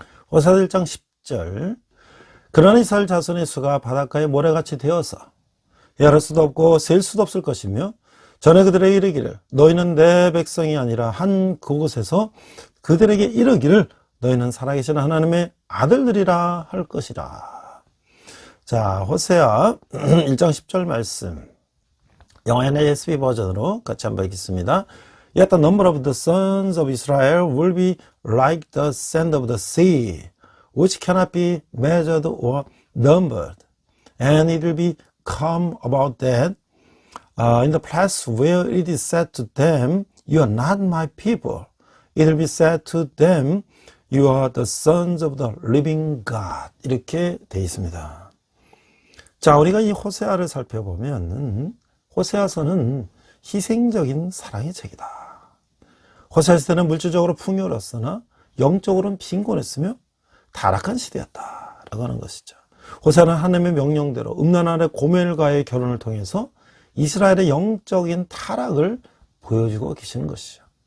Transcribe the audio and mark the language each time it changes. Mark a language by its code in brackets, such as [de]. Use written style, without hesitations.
[ko] 호세아서 1장 10절. 그러나 이스라엘 자손의 수가 바닷가의 모래같이 되어서 헤아릴 수도 없고 셀 수도 없을 것이며, 전에 그들에게 이르기를 너희는 내 백성이 아니라 한 그곳에서 그들에게 이르기를 너희는 살아계신 하나님의 아들들이라 할 것이라. 자, 호세아 1장 10절 말씀 영어 NASB 버전으로 같이 한번 읽겠습니다. [en] Yet the number of the sons of Israel will be like the sand of the sea, which cannot be measured or numbered. And it will be come about that in the place where it is said to them, you are not my people, it will be said to them, you are the sons of the living God. [ko] 이렇게 되어 있습니다. 자, 우리가 이 호세아를 살펴보면 호세아서는 희생적인 사랑의 책이다. 호세아 시대는 물질적으로 풍요로웠으나 영적으로는 빈곤했으며 타락한 시대였다라고 하는 것이죠. 호세아는 하나님의 명령대로 음란한의 고멜과의 결혼을 통해서 이스라엘의 영적인 타락을 보여주고 계시는 것이죠.